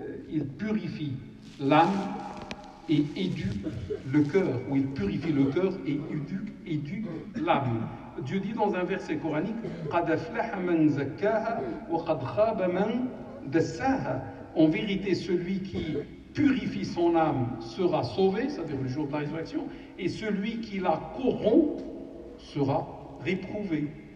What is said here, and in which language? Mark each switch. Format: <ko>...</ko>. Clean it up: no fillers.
<fr>Il purifie l'âme et éduque le cœur, ou il purifie le cœur et éduque l'âme. Dieu dit dans un verset coranique</fr> <ar>قَدْ أَفْلَحَ مَنْ زَكَّاهَا وَقَدْ خَابَ مَنْ دَسَّاهَا.</ar> <fr>En vérité, celui qui purifie son âme sera sauvé, c'est-à-dire le jour de la résurrection, et celui qui la corrompt sera réprouvé.</fr>